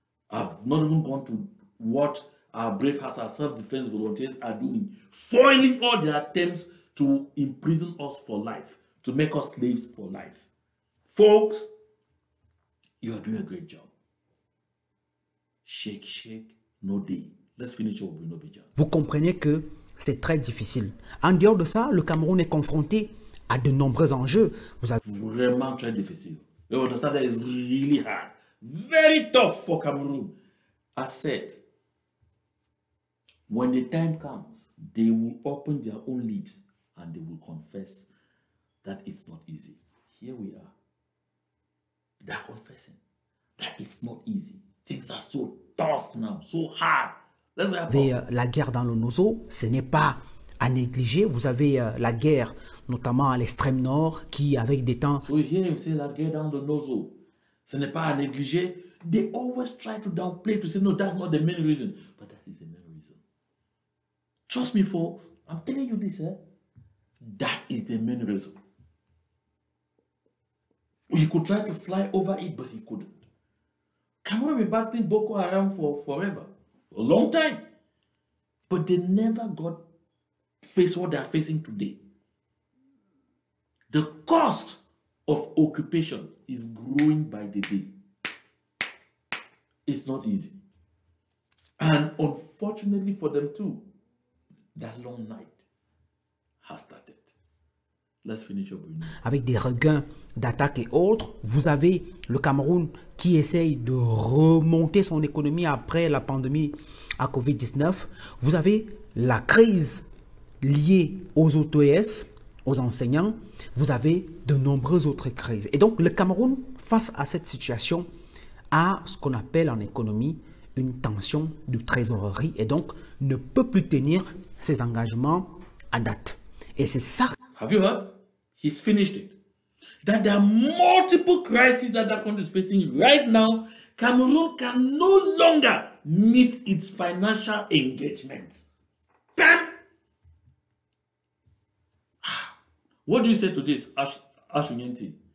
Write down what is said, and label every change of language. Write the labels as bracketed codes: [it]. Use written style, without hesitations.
[en] I've not even gone to what our brave hearts, our self-defense volunteers are doing, foiling all their attempts to imprison us for life, to make us slaves for life. Folks, you are doing a great job. Shake, shake, no day. Let's finish with Bruno Bijan. [fr] Vous comprenez que c'est très difficile. En dehors de ça, le Cameroun est confronté à de nombreux enjeux. Vous avez... Vraiment très difficile. [en] You understand that it's really hard. Very tough for Cameroon. I said, when the time comes, they will open their own lips and they will confess that it's not easy. Here we are. They are confessing that it's not easy. Things are so tough now, so hard. [fr] Vous avez la guerre dans le Nozo, ce n'est pas à négliger. Vous avez la guerre, notamment à l'extrême nord, qui avec des temps... [en] So here you say [fr] la guerre dans le Nozo. Ce n'est pas à négliger. [en] They always try to downplay, to say, no, that's not the main reason. But that is the main reason. Trust me, folks. I'm telling you this, eh? That is the main reason. He could try to fly over it, but he couldn't. Cameroon been battling Boko Haram for forever, for a long time. But they never got face what they are facing today. The cost of occupation is growing by the day. It's not easy. And unfortunately for them too, that long night has started. Let's finish up. [fr] Avec des regains d'attaques et autres, vous avez le Cameroun qui essaye de remonter son économie après la pandémie à Covid-19. Vous avez la crise liée aux OTS, aux enseignants. Vous avez de nombreuses autres crises. Et donc, le Cameroun, face à cette situation, a ce qu'on appelle en économie une tension de trésorerie et donc ne peut plus tenir ses engagements à date. Et c'est ça. [en] Have you heard? He's finished it. That there are multiple crises that that country is facing right now. Cameroon can no longer meet its financial engagements. Bam! What do you say to this, Ashu Nyenti?